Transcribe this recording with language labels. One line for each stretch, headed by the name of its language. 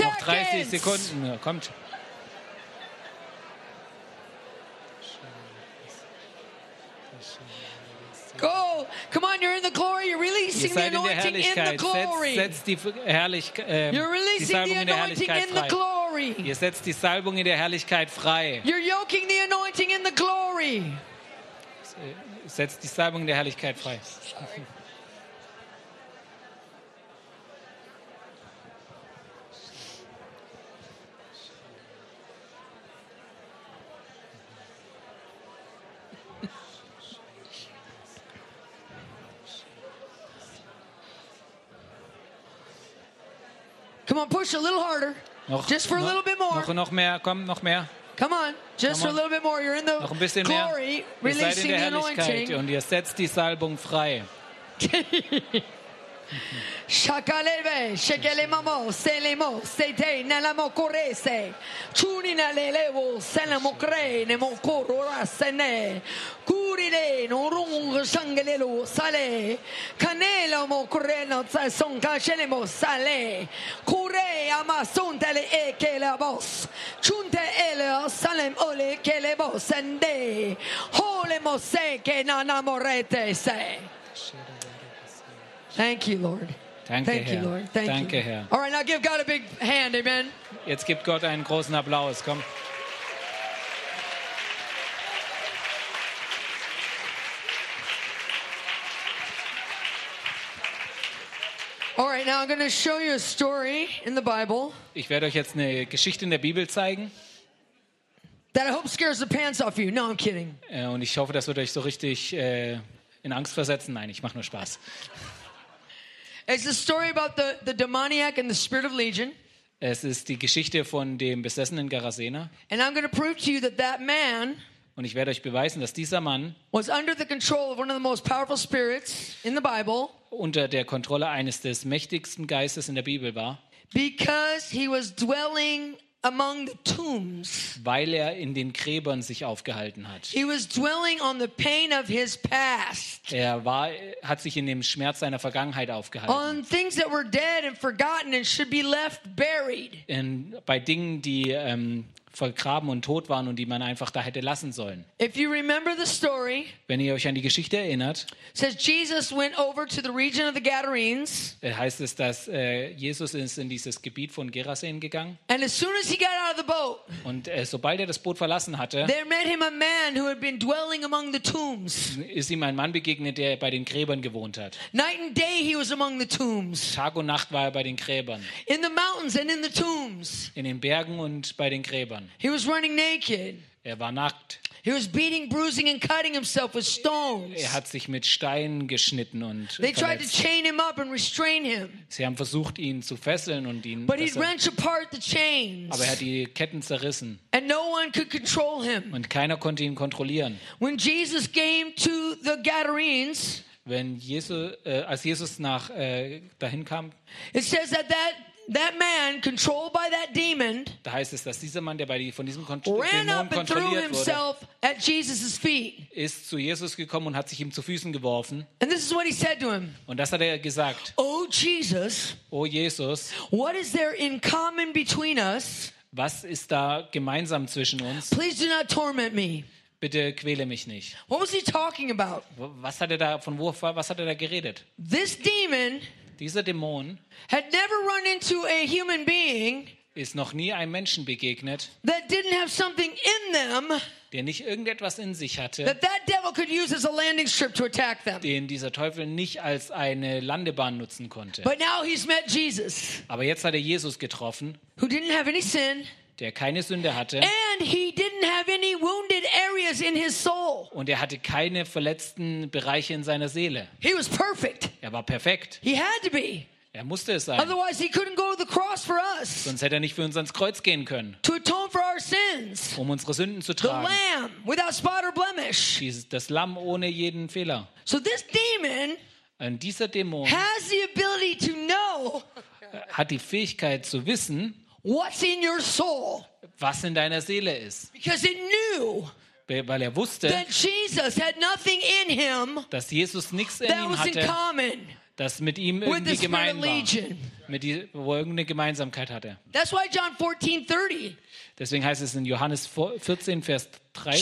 German: Noch 30 Sekunden, kommt.
English: Go, come on, you're in the glory, you're releasing the anointing in the glory. You're releasing the anointing in the glory.
German: Ihr setzt die Salbung in der Herrlichkeit frei.
English: You're yoking the anointing in the glory.
German: Setzt die Salbung in der Herrlichkeit frei.
English: Come on, push a little harder.
German: Noch,
English: just for a little bit more.
German: Noch mehr, komm, noch mehr.
English: Come on, just for a little bit more. You're in the glory, releasing the anointing.
German: Ihr seid in der Herrlichkeit und ihr setzt die Salbung frei. Shakaleve, shekele mamo, selemo, sete, nelamo korese, chuni nalelevo, selamo kre, nemo koro rasene, kurile, norung, shangelelo, sale, kanela mo kore, no tsason, kashelemo, sale, kure, amason, tele e kelebos, chunte ele, salem ole kelebos, sende, hole mo se, ke nanamorete se.
English: Thank you, Lord.
German: Danke, Herr.
English: All right, now give God a big hand, amen.
German: Jetzt gibt Gott einen großen Applaus, komm.
English: All right, now I'm going to show you a story in the Bible.
German: Ich werde euch jetzt eine Geschichte in der Bibel zeigen.
English: That I hope scares the pants off you. No, I'm kidding.
German: Und ich hoffe, das wird euch so richtig in Angst versetzen. Nein, ich mache nur Spaß.
English: It's the story about the demoniac and the spirit of legion.
German: Es ist die Geschichte von dem besessenen Gerasena.
English: And I'm going to prove to you that that man.
German: Und ich werde euch beweisen, dass dieser Mann
English: was under the control of one of the most powerful spirits in the Bible.
German: Unter der Kontrolle eines des mächtigsten Geistes in der Bibel war.
English: Because he was dwelling among the tombs.
German: Weil er in den Gräbern sich aufgehalten hat.
English: He was dwelling on the pain of his past.
German: Er war, hat sich in dem Schmerz seiner Vergangenheit aufgehalten.
English: On things that were dead and forgotten and should be left buried.
German: In, bei Dingen, die vergraben und tot waren und die man einfach da hätte lassen sollen.
English: If you remember the story,
German: wenn ihr euch an die Geschichte erinnert,
English: says Jesus went over to the region of the Gadarenes.
German: Heißt es, dass Jesus ist in dieses Gebiet von Gerasen gegangen.
English: And as soon as he got out of the boat,
German: und sobald er das Boot verlassen hatte,
English: there met him a man who had been dwelling among the tombs.
German: Ist ihm ein Mann begegnet, der bei den Gräbern gewohnt hat.
English: Night and day he was among the tombs.
German: Tag und Nacht war er bei den Gräbern.
English: In the mountains and in the tombs.
German: In den Bergen und bei den Gräbern.
English: He was running naked.
German: Er war nackt.
English: He was beating, bruising and cutting himself with stones.
German: Er hat sich mit Steinen geschnitten und
English: they tried to chain him up and restrain him.
German: Sie haben versucht, ihn zu fesseln und ihn
English: but he'd wrench apart the chains.
German: Aber er hat die Ketten zerrissen.
English: And no one could control him.
German: Und keiner konnte ihn kontrollieren.
English: When Jesus came to the Gadarenes,
German: wenn Jesus als Jesus nach dahin kam,
English: it says that that man controlled by that demon.
German: Da heißt es, dass dieser Mann, der bei von diesem kontrolliert wurde, ist zu Jesus gekommen und hat sich ihm zu Füßen geworfen.
English: And this is what he said to him.
German: Und das hat er gesagt.
English: Oh Jesus.
German: Oh Jesus.
English: What is there in common between us?
German: Was ist da gemeinsam zwischen uns?
English: Please do not torment me.
German: bitte quäle mich nicht.
English: What was he talking about?
German: Was hat er da von wo, was hat er da geredet?
English: This demon,
German: dieser Dämon,
English: had never run into a human being,
German: ist noch nie einem Menschen begegnet,
English: that didn't have something in them,
German: der nicht irgendetwas in sich hatte,
English: that devil could use as a landing strip to attack them,
German: den dieser Teufel nicht als eine Landebahn nutzen konnte.
English: But now he's met Jesus,
German: aber jetzt hat er Jesus getroffen,
English: who didn't have any sin,
German: der keine Sünde hatte,
English: and he didn't have any wounded areas in his soul,
German: und er hatte keine verletzten Bereiche in seiner Seele.
English: He was perfect.
German: Er war perfekt.
English: He had to be.
German: Er musste es sein.
English: Otherwise he couldn't go to the cross for us.
German: Sonst hätte er nicht für uns ans Kreuz gehen können.
English: To atone for our sins.
German: Um unsere Sünden zu tragen.
English: The lamb without spot or blemish.
German: Das Lamm ohne jeden Fehler.
English: So this demon,
German: und dieser Dämon,
English: has the ability to know,
German: hat die Fähigkeit zu wissen,
English: what's in your soul.
German: Was in deiner Seele ist.
English: Because it knew,
German: weil er wusste,
English: that Jesus had nothing in him,
German: dass Jesus nichts in ihm hatte,
English: in common,
German: das mit ihm irgendwie gemein war, mit die, wo irgendeine Gemeinsamkeit hatte.
English: That's why John 14, 30,
German: deswegen heißt es in Johannes 14, Vers 30,